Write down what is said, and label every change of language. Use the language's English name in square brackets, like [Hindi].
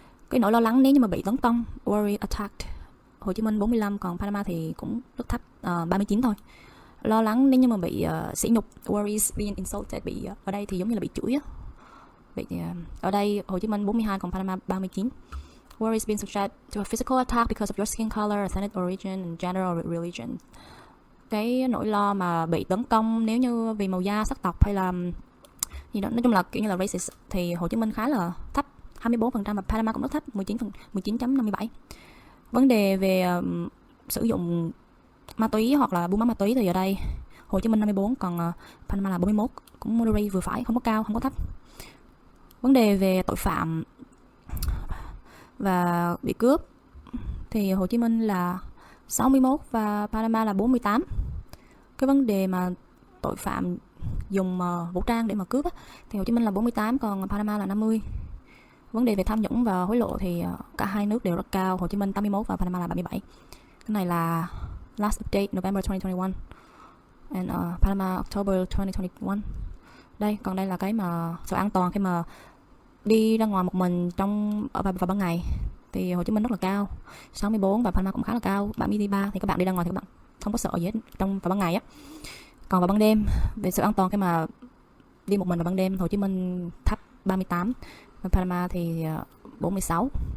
[Vietnamese] Cái nỗi lo lắng nếu như mà bị tấn công, [English] worry attacked, [Vietnamese] Hồ Chí Minh 45, còn Panama thì cũng rất thấp, 39 thôi. Lo lắng nếu như mà bị sỉ nhục, [English] worries being insulted, [Vietnamese] ở đây thì giống như là bị chửi á. Ở đây Hồ Chí Minh 42, còn Panama 39. [English] Worries being subject to a physical attack because of your skin color, ethnic origin, and gender or religion. [Vietnamese] Cái nỗi lo mà bị tấn công nếu như vì màu da, sắc tộc hay là gì đó, nói chung là kiểu như là racist, thì Hồ Chí Minh khá là thấp, 24%, và Panama cũng rất thấp, 19.57. Vấn đề về sử dụng ma túy hoặc là buôn bán ma túy thì ở đây Hồ Chí Minh 54, còn Panama là 41, cũng moderate, vừa phải, không có cao, không có thấp. Vấn đề về tội phạm và bị cướp thì Hồ Chí Minh là 61 và Panama là 48. Cái vấn đề mà tội phạm dùng vũ trang để mà cướp á, thì Hồ Chí Minh là 48, còn Panama là 50. Vấn đề về tham nhũng và hối lộ thì cả hai nước đều rất cao, Hồ Chí Minh 81 và Panama là 77. Cái này là [English] last update November 2021 and Panama October 2021. [Vietnamese] Còn đây là cái mà sự an toàn khi mà đi ra ngoài một mình vào ban ngày thì Hồ Chí Minh rất là cao, 64, và Panama cũng khá là cao, 73. Thì các bạn đi ra ngoài thì các bạn không có sợ gì hết vào ban ngày á. Còn vào ban đêm, về sự an toàn khi mà đi một mình vào ban đêm, Hồ Chí Minh thấp, 38, và Panama thì 46.